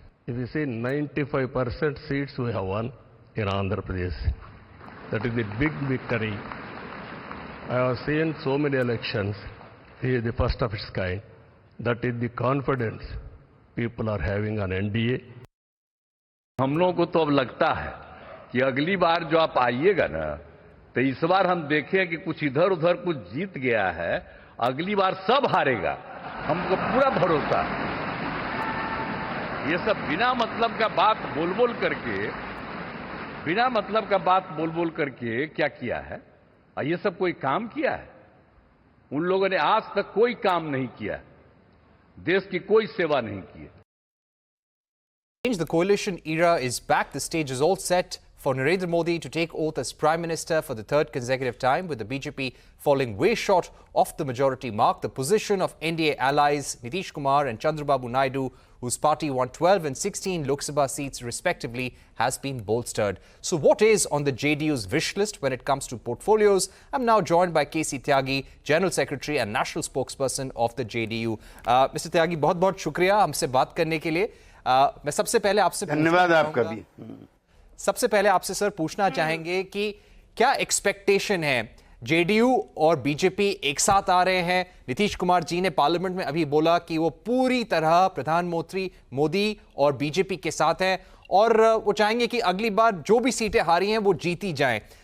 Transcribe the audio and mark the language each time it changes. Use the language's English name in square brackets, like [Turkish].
[English] If you see 95% seats we have won in Andhra Pradesh. That is the big victory. I have seen so many elections. He is the first of its kind. That is the confidence people are having on NDA. [Hindi] हम लोगों को तो अब लगता है कि अगली बार जो आप आइएगा ना, तो इस बार हम देखें कि कुछ इधर उधर कुछ जीत गया है, अगली बार सब हारेगा। हमको पूरा भरोसा है। ये सब बिना मतलब का बात बोल बोल करके क्या किया है? ये सब कोई काम किया है? उन लोगों ने आज तक कोई काम नहीं किया, देश की कोई सेवा नहीं की है। [English] The coalition era is back. The stage is all set for Narendra Modi to take oath as Prime Minister for the third consecutive time, with the BJP falling way short of the majority mark. The position of NDA allies Nitish Kumar and Chandrababu Naidu, whose party won 12 and 16 Lok Sabha seats respectively, has been bolstered. So what is on the JDU's wish list when it comes to portfolios? I'm now joined by KC Tyagi, General Secretary and National Spokesperson of the JDU. Mr. [Hindi] Tyagi, बहुत-बहुत शुक्रिया हमसे बात करने के लिए। मैं सबसे पहले आपसे धन्यवाद आपका भी। सबसे पहले आपसे सर पूछना चाहेंगे कि क्या एक्सपेक्टेशन है? जेडीयू और बीजेपी एक साथ आ रहे हैं। नीतीश कुमार जी ने पार्लियामेंट में अभी बोला कि वो पूरी तरह प्रधानमंत्री मोदी और बीजेपी के साथ हैं और वो चाहेंगे कि अगली बार जो भी सीटें हारी हैं वो जीती जाएं।